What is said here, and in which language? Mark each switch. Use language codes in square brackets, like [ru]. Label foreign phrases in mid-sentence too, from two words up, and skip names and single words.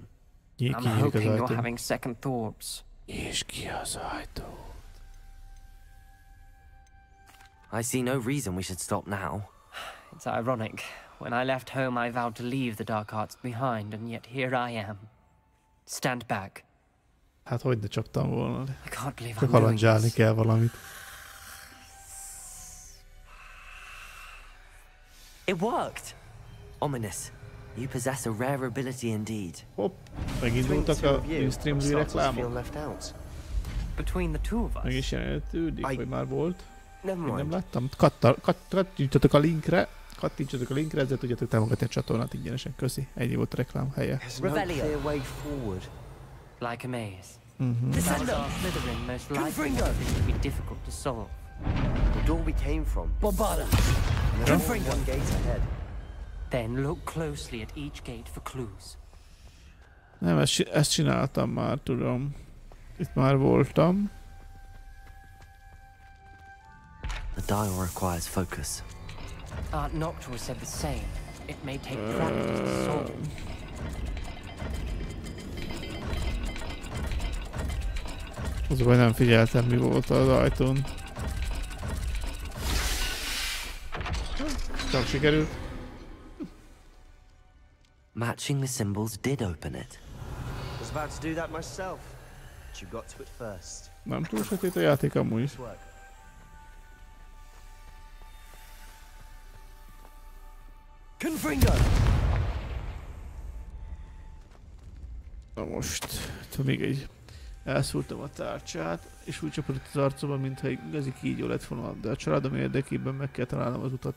[en] I'm hoping you're having second thoughts. I see no reason we should stop now. It's ironic. When I left home, I vowed to leave the dark arts behind, and yet here I am. Stand back. [hu] Hát hogy ne csaptam volna. [en] I can't believe [hu] Csak halandzsálni kell valamit. [en] It worked! Ominous. You possess a rare ability indeed. [hu] Hopp, megindultak a Multistream reklámok. [en] Between the two of us. [hu] Meg is jelenítődik, vagy már volt. Nem láttam. Kattintsatok a linkre. Kattintsatok a linkre, ezzel tudjátok támogatni a csatornát ingyenesen. Köszi. Ennyi volt a reklám helye. [en] Like a maze. Slytherin most likely to be difficult to solve. The door we came from. Bombada. One gate ahead. Then look closely at each gate for clues. [hu] Nem, ezt csináltam már, tudom. Itt már voltam. [en] The dial requires focus. Aunt Noctua said the same. It may take practice to solve. [hu] Az baj, nem figyeltem, mi volt az ajtón. Csak sikerült. [en] Matching the symbols did open it. I was about to do that myself. But you got to it first. [hu] Nem túl sötét a játék amúgy is. Na most, még egy elszúrtam a tárcsát, és úgy csapodott az arcomba, mintha egy igazi kígyó lett volna, de a családom érdekében meg kell találnom az utat.